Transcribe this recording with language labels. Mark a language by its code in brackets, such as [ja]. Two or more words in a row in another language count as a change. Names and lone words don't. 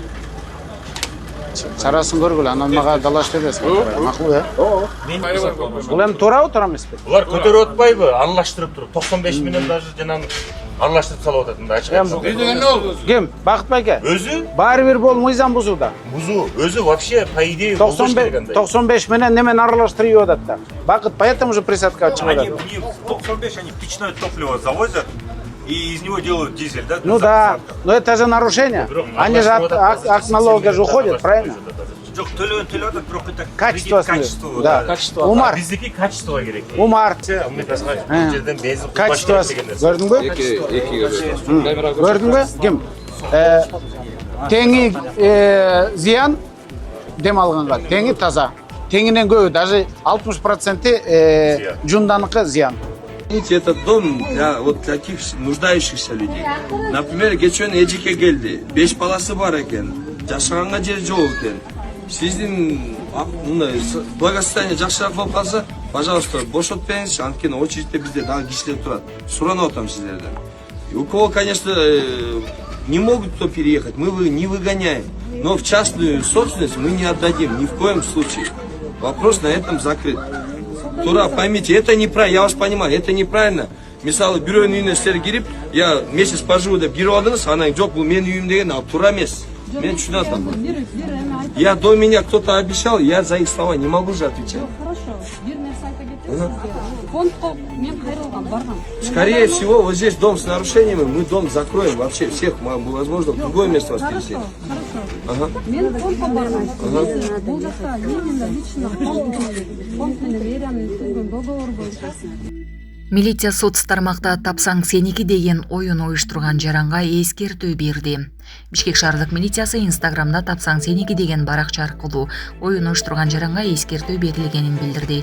[ky] Чарасын көргүлө, анан мага далаш бересиң. Макул, Бул эми туурабы, туура эмеспи? Булар көтөрүп атпайбы? Аралаштырып туруп 95 менен даже жанагы аралаштырып салып атат мында ачык айтсам. Ким? Бакыт байке. Өзү? Баары бир бол мыйзам бузууда. [ru] Өзү вообще по идее [ky] 95 менен немени аралаштырып атат да. Бакыт [ru] поэтому уже присадка [ky] чыгып атат. [ru] Они в 95 они втечное топливо завозят и из него делают дизель, да? Ну да, но это же нарушение. Они же от налога же уходят, правильно? Качество. Да. Умар. [ky] Биздики качество керек. Умар. Качество. Көрдүңбү? Көрдүңбү? Ким? Теңи зыян дем алганга, теңи таза. Теңинен көбү, даже 60% Жунданыкы зыян. [ru] Этот дом для вот таких нуждающихся людей. Например, [ky] кечен эжике келди, 5 баласы бар экен, жашаганга жер жок экен. [ru] Сиздин благосостояние [ky] жакшыраак болуп калса, пожалуйста, бошотуп бериңизчи, анткени очередьте бизде дагы кишилер турат. Суранып атам сиздерден. [ru] У кого, конечно, не могут кто переехать, мы не выгоняем, но в частную собственность мы не отдадим ни в коем случае. Вопрос на этом закрыт. Тура, поймите, это неправильно, я вас понимаю, это неправильно. [ky] Мисалы, бирөөнүн үйүнө силер кирип, [ru] я месяц поживу [ky] деп кирип алдыңыз, анан жок, бул менин үйүм деген ал туура эмес. Мен түшүнүп атам. [ru] Я до меня кто-то обещал, я за их слова не могу же отвечать. Хорошо, [ky] бир нерсе айта кетесиз. Фондко мен кайрылгам, баргам. [ru] Скорее всего, вот здесь дом с нарушениями, мы дом закроем вообще всех, возможно, в другое место вас переселим. Хорошо. [ky] Мен фондко баргам. Бул жакта [ru] именно лично [ky] фонд менен эриянын түзгөн договор боюнча. Милиция соц тармакта тапсаң сеники деген оюн уюштурган жаранга эскертүү берди. Бишкек шаардык милициясы Инстаграмда тапсаң сеники деген баракча аркылуу оюн уюштурган жаранга эскертүү берилгенин билдирди.